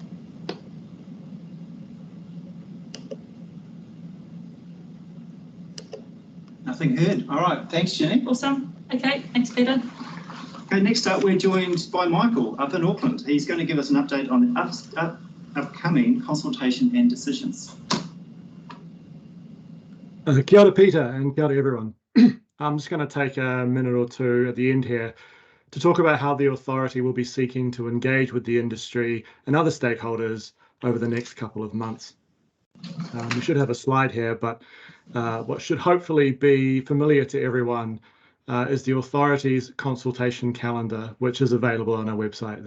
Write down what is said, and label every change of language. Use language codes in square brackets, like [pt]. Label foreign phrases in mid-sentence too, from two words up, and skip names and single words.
[en] Nothing heard. All right, thanks, Jenny. Awesome. Okay, thanks, Peter. Okay, next up, we're joined by Michael up in Auckland. He's going to give us an update on the upcoming consultation and decisions. [mi] Kia ora, [en] Peter, and [mi] kia ora, [en] everyone. I'm just going to take a minute or two at the end here to talk about how the authority will be seeking to engage with the industry and other stakeholders over the next couple of months. We should have a slide here, but what should hopefully be familiar to everyone is the authority's consultation calendar, which is available on our website.